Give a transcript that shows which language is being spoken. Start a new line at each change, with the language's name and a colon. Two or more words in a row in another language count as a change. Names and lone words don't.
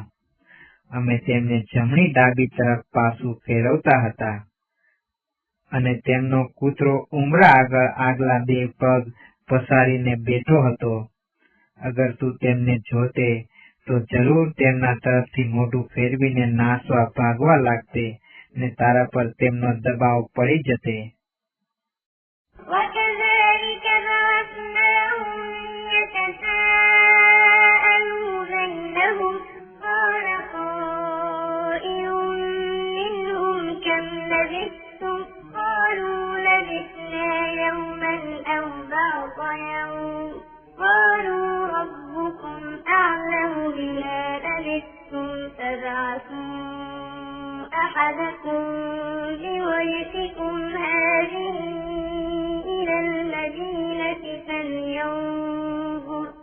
Gujarati: અમે તેમને જમણી ડાબી તરફ પાછું ફેરવતા હતા, અને તેમનો કૂતરો ઉમરા આગળ આગલા 2 પગ પસારીને બેઠો હતો. અગર તું તેમને જોતે તો જરૂર તેમના તરફથી મોઢું ફેરવીને નાસવા ભાગવા લાગતે, ને તારા પર તેમનો દબાવ પડી જતે.
Arabic: وكذلك بعثناهم يتساءلوا بينهم قال قائل منهم كم لبثتم قالوا لبثنا يوما أو بعض يوم قالوا ربكم أعلم بما لبثتم فابعثوا أحدكم بورقكم هذه إلى المدينة فلينظر